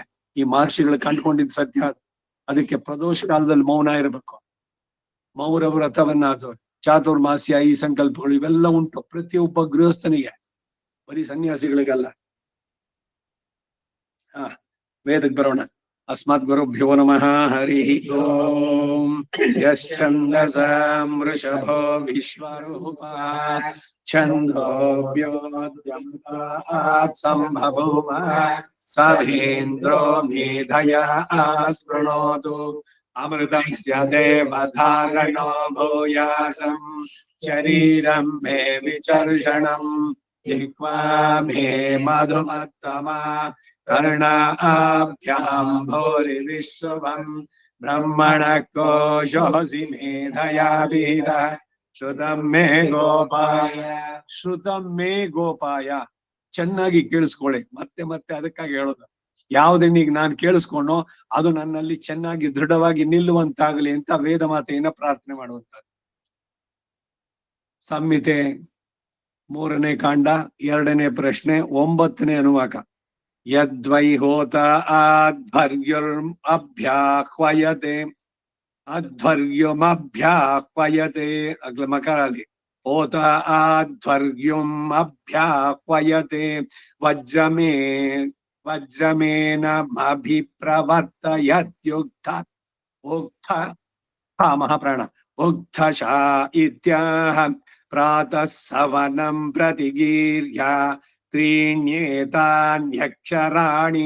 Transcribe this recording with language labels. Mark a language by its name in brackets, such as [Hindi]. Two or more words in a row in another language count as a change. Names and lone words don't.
[Kannada] ಈ ಮಹರ್ಷಿಗಳು ಕಂಡುಕೊಂಡಿದ್ ಸತ್ಯ. ಅದಕ್ಕೆ ಪ್ರದೋಷ ಕಾಲದಲ್ಲಿ ಮೌನ ಇರಬೇಕು. ಮೌನ ವ್ರತವನ್ನ, ಚಾತುರ್ಮಾಸ್ಯ, ಈ ಸಂಕಲ್ಪಗಳು ಇವೆಲ್ಲ ಉಂಟು ಪ್ರತಿಯೊಬ್ಬ ಗೃಹಸ್ಥನಿಗೆ, ಬರೀ ಸನ್ಯಾಸಿಗಳಿಗಲ್ಲ. ವೇದಕ್ಕೆ ಬರೋಣ. [Sanskrit] ಅಸ್ಮತ್ ಗುರುಭ್ಯೋ ನಮಃ. ಹರಿ ಓಂ. ಯಶ್ಚಂದಸಾಂ ವೃಷಭೋ ವಿಶ್ವರೂಪಃ ಛಂದೋಭ್ಯೋದ್ಯಂತಾತ್ ಸಂಭಭೂವ ಸಭೇಂದ್ರೋ ಮೇಧಯಾ ಸ್ಪೃಣೋತು ಅಮೃತಸ್ಯ ದೇವಧಾರಣೋ ಭೂಯಾಸಂ ಶರೀರಂ ಮೇ ವಿಚರ್ಷಣಂ ಜಿಹ್ವಾ ಮೇ ಮಧುಮತ್ತಮಾ ಕರ್ಣಾಭ್ಯಾಂ ಭೂರಿ ವಿಶ್ವಂ ಬ್ರಹ್ಮಣ ಕೋಶೋಸಿ ಮೇಧಯಾ ಬೀರ ಶ್ರುತಂ ಮೇ ಗೋಪಾಯ. ಶ್ರುತಂ ಮೇ ಗೋಪಾಯ. [Kannada] ಚೆನ್ನಾಗಿ ಕೇಳಿಸ್ಕೊಳ್ಳಿ. ಮತ್ತೆ ಮತ್ತೆ ಅದಕ್ಕಾಗಿ ಹೇಳೋದು, ಯಾವುದನ್ನೀಗ ನಾನು ಕೇಳಿಸ್ಕೊಂಡು ಅದು ನನ್ನಲ್ಲಿ ಚೆನ್ನಾಗಿ ದೃಢವಾಗಿ ನಿಲ್ಲುವಂತಾಗಲಿ ಅಂತ ವೇದ ಮಾತೆಯನ್ನ ಪ್ರಾರ್ಥನೆ ಮಾಡುವಂತದ್ದು. ಸಂಹಿತೆ 3ನೇ ಕಾಂಡ 2ನೇ ಪ್ರಶ್ನೆ 9ನೇ ಅನುವಾಕ. [Sanskrit] ಯದ್ವೈ ಹೋತ ಆಧ್ವರ್ಯುರ್ಮ್ ಅಭ್ಯಾಹ್ವಯತೆ, ಅಧ್ವರ್ಯುಮಭ್ಯಾಹ್ವಯತೆ, ಅಗ್ಲ ಮಕರಾದಿ. ಹೋತ ಆಧ್ವರ್ಯುಂ ಅಭ್ಯಾಹ್ವಯತೆ ವಜ್ರಮೇನಮಭಿಪ್ರವರ್ತಯತ್ಯುಕ್ತ ಉಕ್ತ ಮಹಾಪ್ರಾಣ ಉಕ್ತಶ ಇತ್ಯಾಹ ಪ್ರಾತಃ ಸವನಂ ಪ್ರತಿಗೀರ್ಯ ತ್ರೀಣ್ಯೇತಾನ್ಯಕ್ಷರಾಣಿ